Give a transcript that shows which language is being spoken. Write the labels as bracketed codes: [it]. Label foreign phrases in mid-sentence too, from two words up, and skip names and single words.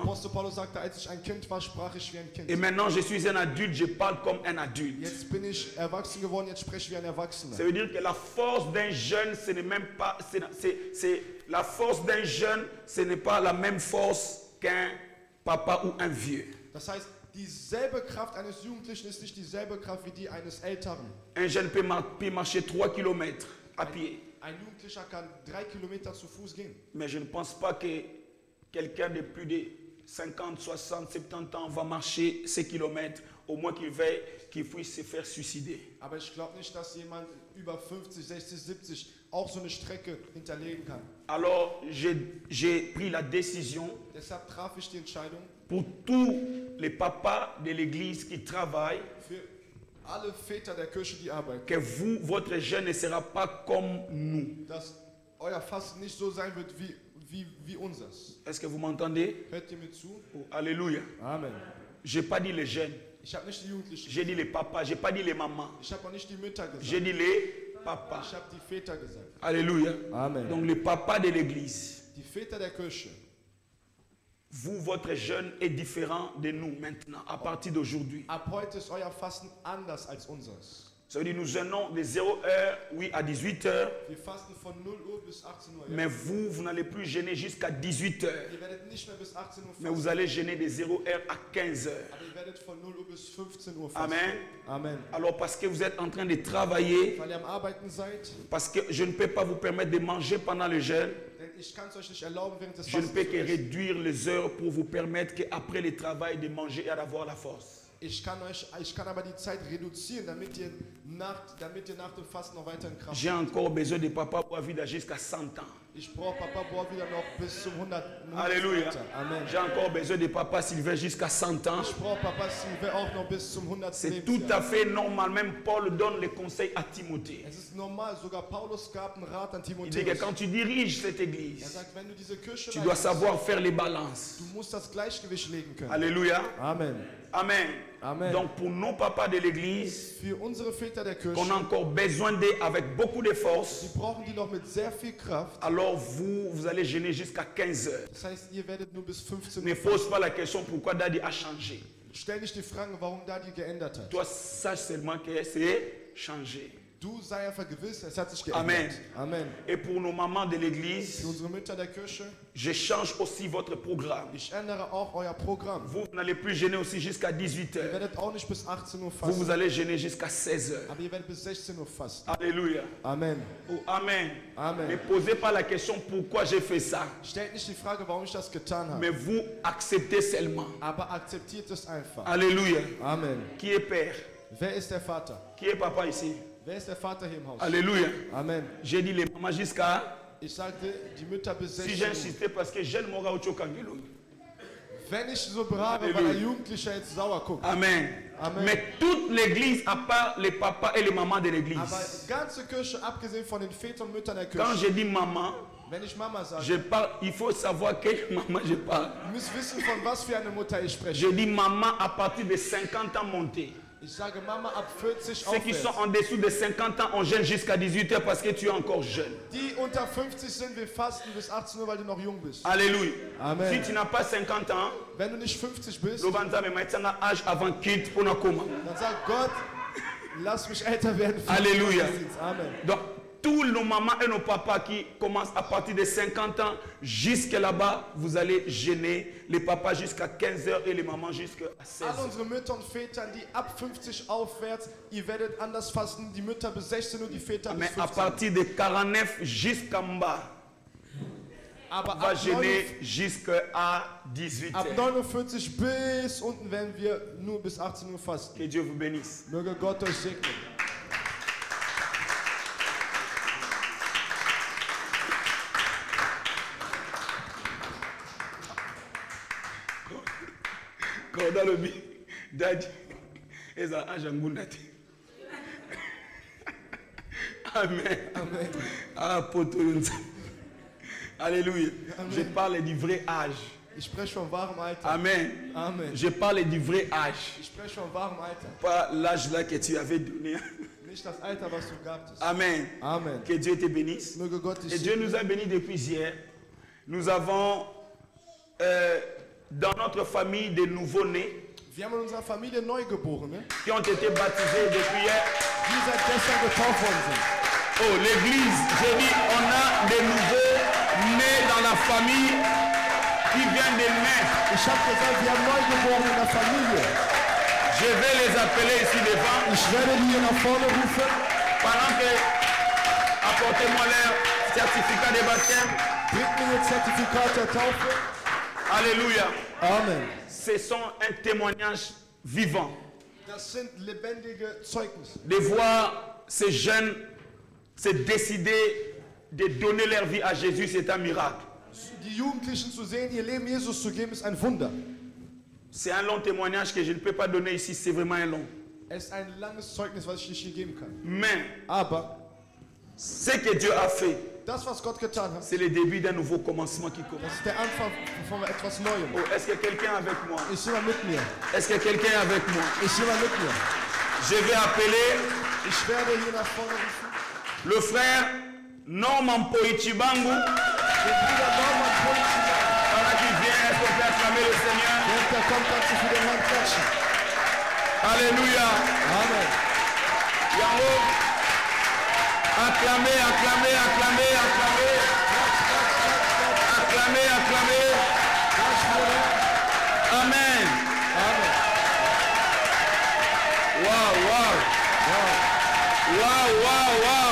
[de] Apostel Paulus sagte, als ich ein Kind war, sprach ich wie ein Kind. [fr] Et maintenant, je suis un adulte, je parle comme un adulte. [de] Jetzt bin ich erwachsen geworden, jetzt spreche ich wie ein Erwachsener. [fr] Ça veut dire que la force d'un jeune, ce n'est même pas, la force d'un jeune, ce n'est pas la même force qu'un papa ou un vieux. [de] Das heißt, dieselbe Kraft eines Jugendlichen ist nicht dieselbe Kraft wie die eines Älteren. [fr] Un jeune peut marcher 3 km à pied. [de] Ein Jugendlicher kann 3 Kilometer zu Fuß gehen. [fr] Mais je ne pense pas que quelqu'un de plus de 50, 60, 70 ans va marcher ces kilomètres, au moins qu'il puisse se faire suicider. [de] Aber ich glaube nicht, dass jemand über 50, 60, 70 auch so eine Strecke hinterlegen kann. [fr] Alors, j'ai pris la décision [de] Deshalb traf ich die Entscheidung, [fr] pour tous les papas de l'église qui travaillent, [de] für alle Väter der Kirche, die arbeiten, [fr] que vous, votre jeûne ne sera pas comme nous. [de] dass euer Fasten nicht so sein wird wie unseres. [fr] Est-ce que vous m'entendez? [de] Hört ihr mir zu? [fr] Oh, alléluia. Amen. Je n'ai pas dit les jeunes, [de] Ich habe nicht die Jugendlichen, [fr] j'ai dit les papas, je n'ai pas dit les mamans, [de] ich habe auch nicht die Mütter [fr] j'ai [de] gesagt, [fr] dit les papas. [de] ich habe die Väter gesagt. [fr] Alléluia. Amen. Donc les papas de l'église. [de] Die Väter der Kirche. [fr] Vous, votre jeûne est différent de nous maintenant, à partir d'aujourd'hui. [de] Ab heute ist euer Fasten anders als unseres. [fr] Ça veut dire nous jeûnons de 0h, oui, à 18h, [de] Wir fasten von 0 Uhr bis 18 Uhr. [fr] mais vous n'allez plus jeûner jusqu'à 18h, [de] Ihr werdet nicht mehr bis 18 Uhr [fr] mais vous [de] fasten, [fr] allez jeûner de 0h à 15h. [de] aber ihr werdet von 0 Uhr bis 15 Uhr fasten. Amen. Amen. [fr] Alors parce que vous êtes en train de travailler, [de] Weil ihr am Arbeiten seid, [fr] parce que je ne peux pas vous permettre de manger pendant le jeûne, [de] denn ich kann es euch nicht erlauben, während des [fr] je ne [de] Fastens [fr] peux [de] zu [fr] que [de] essen. [fr] réduire les heures pour vous permettre qu'après le travail de manger et d'avoir la force. [de] Ich kann aber die Zeit reduzieren, damit ihr nach dem Fasten noch weiter in Kraft [fr] J'ai [de] seid. [fr] encore besoin de papa pour vivre jusqu'à 100 ans. [de] Ich brauche Papa Boah wieder noch bis zum 100. [fr] Alléluia. Amen. J'ai encore besoin de papa Sylvain jusqu'à 100 ans. [de] Ich brauche Papa Sylvain auch noch bis zum 100. [fr] C'est tout à fait normal. Même Paul donne les conseils à Timothée. [de] Es ist normal, sogar Paulus gab einen Rat an [fr] Il dit que [de] Timotheus. [fr] quand tu diriges cette [de] Er [fr] église, [de] sagt, wenn du diese Kirche [fr] tu dois [de] leitest, [fr] savoir faire les balances. [de] du musst das Gleichgewicht legen können. [fr] Alléluia. Amen. Amen. Amen. Donc pour nos papas de l'église, [de] Für unsere Väter der Kirche, [fr] qu'on a encore besoin d'eux avec beaucoup de force, [de] die brauchen die noch mit sehr viel Kraft. [fr] alors vous allez jeûner jusqu'à 15 heures. [de] Das heißt, ihr werdet nur bis 15 [fr] Ne [de] Uhr. [fr] pose pas la question pourquoi Daddy a changé. [de] Stell nicht die Frage, warum Daddy geändert hat. [fr] Toi, sache seulement que c'est changé. [de] Du sei einfach gewiss, es hat sich Amen. geändert. Amen. [fr] Et pour nos mamans de [de] Für [fr] l'église, [de] unsere Mütter der Kirche, [fr] je change aussi votre programme. [de] ich ändere auch euer Programm. [fr] Vous n'allez plus jeûner aussi jusqu'à 18 [de] Ihr [fr] heures. [de] werdet auch nicht bis 18 Uhr [fr] Vous [de] fasten, [fr] allez jeûner jusqu'à 16 heures. [de] aber ihr werdet bis 16 Uhr fasten. [fr] Alléluia. Amen. Oh, amen. Amen. Ne posez pas la question pourquoi j'ai fait ça. [de] Stellt nicht die Frage, warum ich das getan habe, [fr] Mais vous acceptez seulement. [de] aber akzeptiert es einfach. [fr] Alléluia. Amen. Qui est père? [de] Wer ist der Vater? [fr] Qui est papa ici? [de] Wer ist der Vater hier im Haus? [fr] Alléluia. Amen. J'ai dit les mamans jusqu'à... [de] Ich sagte, die Mütter bis [fr] Si [de] 16 [fr] j'ai [de] Uhr. [fr] insisté parce que j'aime mon gars Kangelo. [de] Wenn ich so beharre, weil Halleluja. ein Jugendlicher jetzt sauer guckt. Amen. Amen. [fr] Mais toute l'église, à part les papas et les mamans de [de] Aber [fr] l'église. [de] die ganze Kirche, abgesehen von den Vätern und Müttern der [fr] Quand [de] Kirche, [fr] je dis maman, [de] wenn ich Mama sage, [fr] je parle, il faut savoir quelle maman je parle. [de] ihr müsst wissen, von was für eine Mutter ich spreche. [fr] Je dis maman à partir de 50 ans monté. [de] Ich sage Mama ab 40 [fr] Ceux qui sont [de] aufwärts. [fr] en dessous de 50 ans, on gêne jusqu'à 18 heures parce que tu es encore jeune. [de] Die unter 50 sind, wir fasten bis 18 Uhr, weil du noch jung bist. [fr] Alléluia. Amen. Si tu n'as pas 50 ans, [de] Wenn du nicht 50 bist, [fr] l'Obanza me met un âge avant quitte pour nous comment. [de] dann sag Gott, lass mich älter werden. für den [fr] Alléluia. [de] Gottesdienst. Amen. [fr] Donc, tous nos mamans et nos papas qui commencent à partir de 50 ans jusqu'à là-bas, vous allez gêner les papas jusqu'à 15 heures et les mamans jusqu'à 16 [de] Alle [fr] heures. [de] unsere Mütter und Väter, die ab 50 aufwärts, ihr werdet anders fasten. Die Mütter bis 16 Uhr, die Väter bis [fr] Mais à [de] 15 Uhr. [fr] partir de 49 jusqu'en bas, [de] Aber [fr] va [de] ab [fr] jeûner jusqu'à 18 [de] ab [fr] heures. [de] 49 bis unten werden wir nur bis 18 Uhr fasten. [fr] Que Dieu vous bénisse. [de] Möge Gott euch segnen. [fr] Quand dans le bi, [ln] Daddy, Eza Ajangundati. [fr] Amen. Amen. Ah, Potoyunza. Alléluia. Amen. Je parle du vrai âge. [de] Ich spreche vom wahren Alter. Amen. Amen. [fr] Je parle du vrai âge. [de] Ich spreche vom wahren Alter. [fr] Pas l'âge là que tu avais donné. [de] Nicht das Alter, was du gabst. Amen. Amen. [fr] Que Dieu te bénisse. [de] Möge Gott dich [fr] Et Dieu nous a bénis depuis hier. Nous avons dans notre famille des nouveaux-nés [de] Wir haben in unserer Familie Neugeborene, [fr] qui ont été baptisés depuis hier. [de] die seit gestern getauft worden sind. [fr] Oh, l'église, j'ai dit, on a des nouveaux-nés dans la famille qui viennent de naître. [de] Ich habe gesagt, wir haben Neugeborene in der Familie. [fr] Je vais les appeler ici devant. [de] Ich werde die hier nach vorne rufen. [fr] Pendant que, apportez-moi leur certificat de baptême. [de] Bringt mir ihr Zertifikat der Taufe. [fr] Alléluia. Amen. Ce sont un témoignage vivant. [de] Das sind lebendige Zeugnisse. [fr] De voir ces jeunes se décider de donner leur vie à Jésus, c'est un miracle. [de] Die Jugendlichen zu sehen, ihr Leben Jesus zu geben, ist ein Wunder. [fr] C'est un long témoignage que je ne peux pas donner ici, c'est vraiment un long. [de] Es ist ein langes Zeugnis, was ich nicht hier geben kann. [fr] Mais [de] Aber [fr] ce que Dieu a fait, [de] das, was Gott getan hat, [fr] c'est le début d'un nouveau commencement qui [de] das [fr] commence. [de] ist der Anfang von etwas Neuem. [fr] Oh, est-ce que quelqu'un est avec moi? [de] Ist jemand mit mir? [fr] Est-ce que quelqu'un est avec moi? [de] Ist jemand mit mir? [fr] Je vais appeler [de] Ich werde hier nach vorne rufen. [fr] le frère Norman Poichibangu, [de] Den Bruder Norman Polizei. [fr] pendant qu'il vient, est-ce qu'on peut acclamer le Seigneur? [de] Während der kommt, kannst du für den Herrn klatschen. [fr] Alléluia. Amen. Yango, acclamez, acclamez, acclamez, acclamez. Acclamez, acclamez. [de] Klatsch, Bruder. Amen. Amen. Wow, wow. Wow, wow, wow.